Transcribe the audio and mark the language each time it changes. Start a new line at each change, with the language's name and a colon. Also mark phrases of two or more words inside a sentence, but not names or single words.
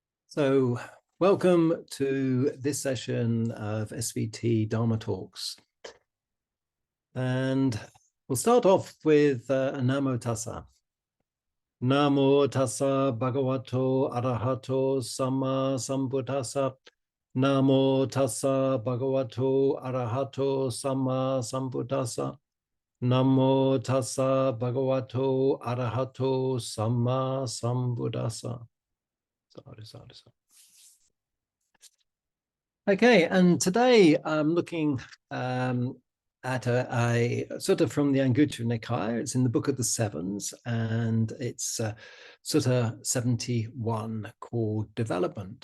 English: So welcome to this session of SVT Dharma Talks. And we'll start off with a
Pali: Namo Tassa. Namo Tassa Bhagavato Arahato Samma Sambuddhassa. Namo Tassa Bhagavato Arahato Samma Sambuddhassa. Namo Tassa Bhagavato Arahato Samma Sambuddhassa. Sadhu, sadhu, sadhu.
English: Okay, and today I'm looking at a sutta from the Anguttara Nikaya. It's in the Book of the Sevens, and it's sutta 71 called Development.